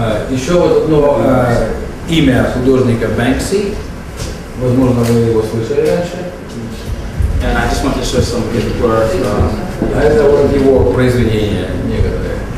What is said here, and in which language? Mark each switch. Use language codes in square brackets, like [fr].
[ru] Еще вот одно имя художника Банкси. Возможно, вы его слышали раньше. [en] And I just want to show some of his work. [ru] Это вот его произведения некоторые.